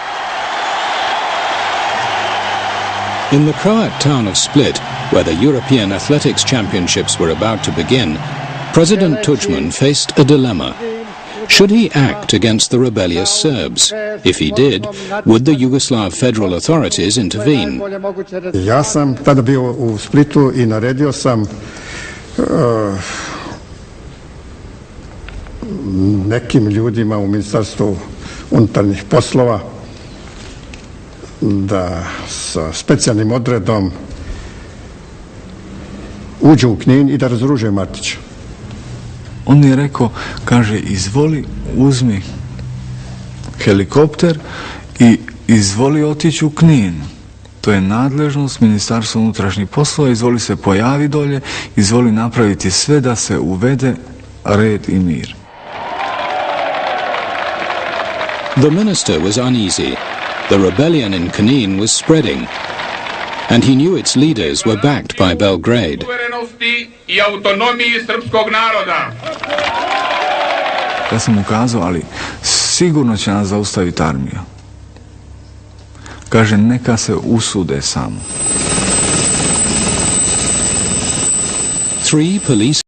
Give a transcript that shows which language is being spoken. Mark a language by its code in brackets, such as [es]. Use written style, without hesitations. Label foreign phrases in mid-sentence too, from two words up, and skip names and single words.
[en] In the Croat town of Split, where the European Athletics Championships were about to begin, President Tudjman faced a dilemma. Should he act against the rebellious Serbs? If he did, would the Yugoslav federal authorities intervene? [hr] Ja sam tada bio u Splitu I naredio sam nekim ljudima u Ministarstvu unutarnjih poslova da sa specijalnim odredom uđu u Knin I da razoruže Martića. On je rekao, kaže, izvoli, uzmi helikopter I izvoli otići u Knin. To je nadležnost Ministarstva unutrašnjih poslova, izvoli se pojavi dolje, izvoli napraviti sve da se uvede red I mir. [en] The minister was uneasy. The rebellion in Knin was spreading, and he knew its leaders were backed by Belgrade. [hr] I autonomiji srpskog naroda. Ja sam mu kazao, ali sigurno će nas zaustaviti armija. Kaže, neka se usude samo. [en] 3 police